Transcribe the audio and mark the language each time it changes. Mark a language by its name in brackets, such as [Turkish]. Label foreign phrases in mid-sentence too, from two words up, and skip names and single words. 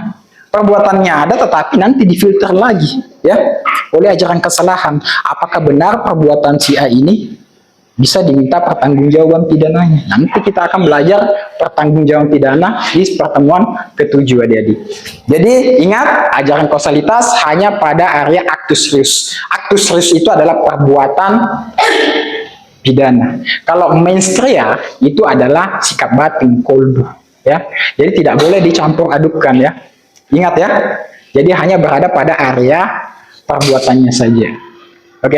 [Indonesian] Perbuatannya ada, tetapi nanti difilter lagi, ya, oleh ajaran kesalahan. Apakah benar perbuatan si A ini bisa diminta pertanggungjawaban pidananya? Nanti kita akan belajar pertanggungjawaban pidana di pertemuan ke-7, adik-adik. Jadi ingat, ajaran kausalitas hanya pada area [Latin] actus reus. Actus reus [Indonesian] itu adalah perbuatan pidana. Kalau menstria itu adalah sikap batin, kolbu. Ya, jadi tidak boleh dicampur adukkan, ya. Ingat ya. Jadi hanya berada pada area perbuatannya saja. Oke.